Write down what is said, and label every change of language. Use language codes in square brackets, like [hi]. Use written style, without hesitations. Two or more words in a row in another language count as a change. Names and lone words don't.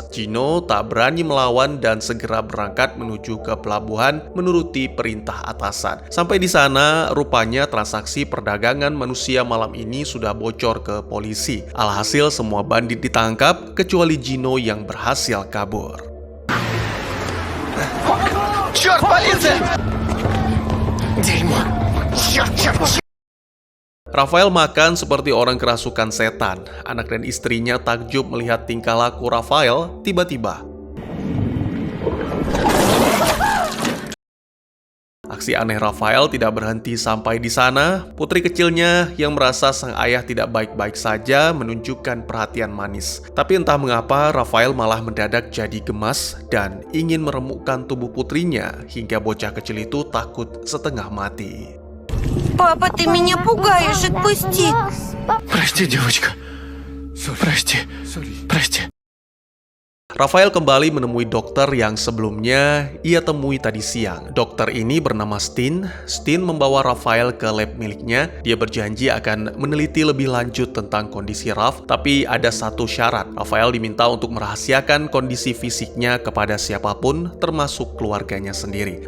[id] Gino tak berani melawan dan segera berangkat menuju ke pelabuhan menuruti perintah atasan. Sampai di sana, rupanya transaksi perdagangan manusia malam ini sudah bocor ke polisi. Alhasil semua bandit ditangkap kecuali Gino yang berhasil kabur. [ru] Черт, полиция! Дерьмо! Черт! [id] Raphael makan seperti orang kerasukan setan. Anak dan istrinya takjub melihat tingkah laku Raphael. Tiba-tiba aksi aneh Raphael tidak berhenti sampai di sana. Putri kecilnya yang merasa sang ayah tidak baik-baik saja menunjukkan perhatian manis. Tapi entah mengapa Raphael malah mendadak jadi gemas dan ingin meremukkan tubuh putrinya hingga bocah kecil itu takut setengah mati. [ru] Папа, ты меня пугаешь, отпусти. Прости, девочка. Прости. [id] Raphael kembali menemui dokter yang sebelumnya ia temui tadi siang. Dokter ini bernama Steen. Steen membawa Raphael ke lab miliknya. Dia berjanji akan meneliti lebih lanjut tentang kondisi Raf, tapi ada satu syarat. Raphael diminta untuk merahasiakan kondisi fisiknya kepada siapapun, termasuk keluarganya sendiri.